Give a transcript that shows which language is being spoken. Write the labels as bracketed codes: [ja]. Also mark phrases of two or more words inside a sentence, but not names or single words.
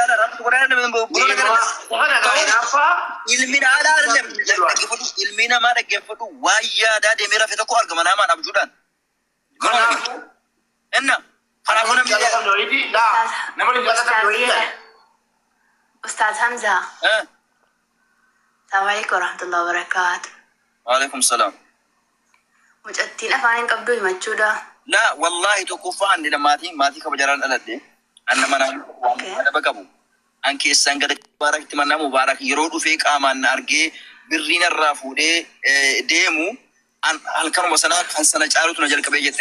[om] Yaada rabbitu godhaa ilmi namaa dhaggeeffatu ilmi namaa dhaggeeffatu waan yaadaa deemee rafe tokko argama namaan abjuudhaan. Enna kanaafuu namni Ustaz Hamza. [ar] السلام عليكم ورحمة الله وبركاته. وعليكم السلام. [om] Mucattiin afaan hin qabdu himachuudha. [ar] لا والله [om] tokkoffaa anni maatii kabajaraan dhaladhe anna manaa adaba qabu. An keessaan gada mubaarakti manaa mubaarak yeroo dhufee qaamaan na argee birriin irraa fuudhee deemu halkanuma sanaa kan sana caalutu na jalqabee jette.